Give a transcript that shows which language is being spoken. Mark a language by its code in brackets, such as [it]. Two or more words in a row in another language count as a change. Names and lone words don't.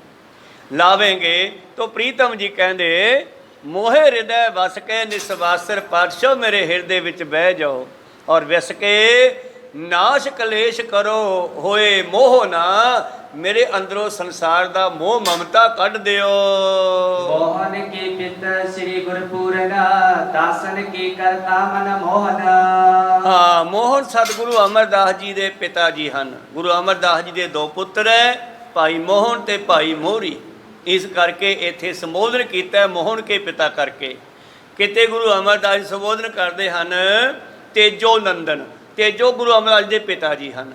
[pa] ਲਾਵੇਂਗੇ ਤਾਂ ਪ੍ਰੀਤਮ ਜੀ ਕਹਿੰਦੇ ਮੋਹੇ ਹਿਰਦੈ ਵਸ ਕੇ ਨਿਸਵਾਸਰ, ਪਾਤਸ਼ਾਹ ਮੇਰੇ ਹਿਰਦੇ ਵਿੱਚ ਬਹਿ ਜਾਓ ਔਰ ਵਿਸ ਕੇ ਨਾਸ਼ ਕਲੇਸ਼ ਕਰੋ ਹੋਏ ਮੋਹ ਨਾ, ਮੇਰੇ ਅੰਦਰੋਂ ਸੰਸਾਰ ਦਾ ਮੋਹ ਮਮਤਾ ਕੱਢ ਦਿਓ। [bra] मोहन के पित श्री गुरपूरन दासन के करता मन मोहन। [pa] ਹਾਂ ਮੋਹਨ ਸਤਿਗੁਰੂ ਅਮਰਦਾਸ ਜੀ ਦੇ ਪਿਤਾ ਜੀ ਹਨ। ਗੁਰੂ ਅਮਰਦਾਸ ਜੀ ਦੇ ਦੋ ਪੁੱਤਰ ਹੈ, ਭਾਈ ਮੋਹਨ ਤੇ ਭਾਈ ਮੋਹਰੀ। ਇਸ ਕਰਕੇ ਇੱਥੇ ਸੰਬੋਧਨ ਕੀਤਾ ਮੋਹਨ ਕੇ ਪਿਤਾ ਕਰਕੇ। ਕਿਤੇ ਗੁਰੂ ਅਮਰਦਾਸ ਜੀ ਸੰਬੋਧਨ ਕਰਦੇ ਹਨ ਤੇਜੋ ਨੰਦਨ, ਤੇਜੋ ਗੁਰੂ ਅਮਰਦਾਸ ਜੀ ਦੇ ਪਿਤਾ ਜੀ ਹਨ।